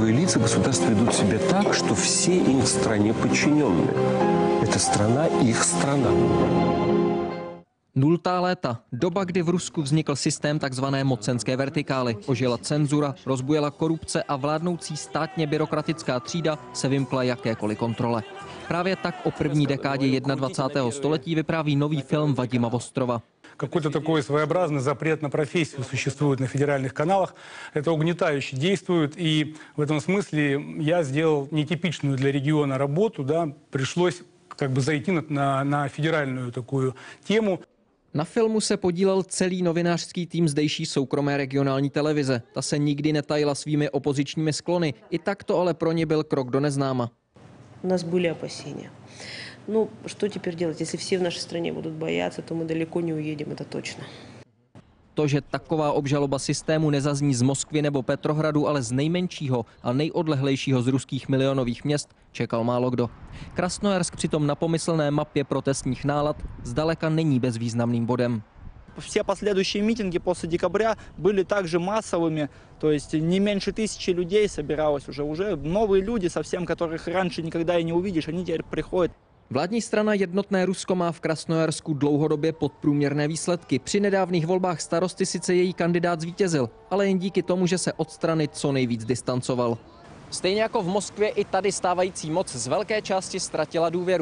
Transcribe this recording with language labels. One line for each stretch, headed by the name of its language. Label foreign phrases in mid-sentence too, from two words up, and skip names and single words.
Russian: лица государства ведут себя так, что все им в стране подчиненные. Это страна, их страна.
Czech: Nultá léta, doba, kdy v Rusku vznikl systém takzvané mocenské vertikály, ožila cenzura, rozbujela korupce a vládnoucí státně byrokratická třída se vymkla jakékoliv kontrole. Právě tak o první dekádě 21. století vypráví nový film Vadima Vostrova.
Russian: Какой-то такой своеобразный запрет на профессию существует на федеральных каналах. Это угнетающе действует, и в этом смысле я сделал нетипичную для региона работу, да, пришлось как бы зайти на федеральную такую тему.
Czech: Na filmu se podílel celý novinářský tým zdejší soukromé regionální televize. Ta se nikdy netajila svými opozičními sklony, i tak to ale pro ně byl krok do neznáma.
Russian: У нас были опасения. Ну, что теперь делать? Если все в нашей стране будут бояться, то мы далеко не уедем, это точно.
Czech: To, že taková obžaloba systému nezazní z Moskvy nebo Petrohradu, ale z nejmenšího a nejodlehlejšího z ruských milionových měst, čekal málo kdo. Krasnojarsk přitom na pomyslné mapě protestních nálad zdaleka není bezvýznamným bodem.
Russian: Все последующие митинги после декабря были также массовыми, то есть не меньше 1000 людей собиралось уже новые люди совсем, которых раньше никогда и не увидишь, они теперь приходят.
Czech: Vládní strana Jednotné Rusko má v Krasnojarsku dlouhodobě podprůměrné výsledky. Při nedávných volbách starosty sice její kandidát zvítězil, ale jen díky tomu, že se od strany co nejvíc distancoval. Stejně jako v Moskvě, i tady stávající moc z velké části ztratila důvěru.